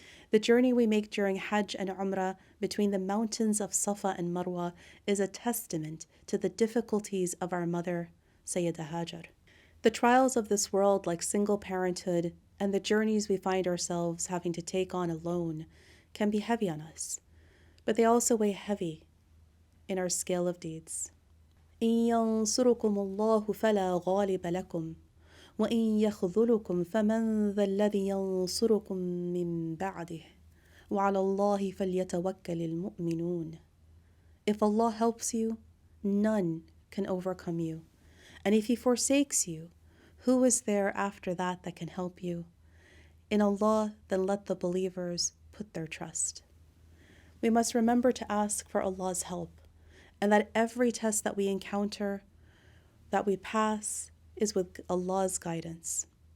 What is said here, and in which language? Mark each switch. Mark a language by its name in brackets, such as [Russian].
[English] The journey we make during Hajj and Umrah between the mountains of Safa and Marwa is a testament to the difficulties of our mother, Sayyidah Hajar. The trials of this world, like single parenthood, and the journeys we find ourselves having to take on alone, can be heavy on us, but they also weigh heavy in our scale of deeds. [Arabic] إن ينصركم الله فلا غالب لكم وإن يخذلكم فمن ذا الذي ينصركم من بعده وعلى الله فليتوكل المؤمنون. [English] If Allah helps you, none can overcome you. And if He forsakes you, who is there after that can help you? In Allah, then let the believers put their trust. We must remember to ask for Allah's help, and that every test that we encounter, that we pass, is with Allah's guidance.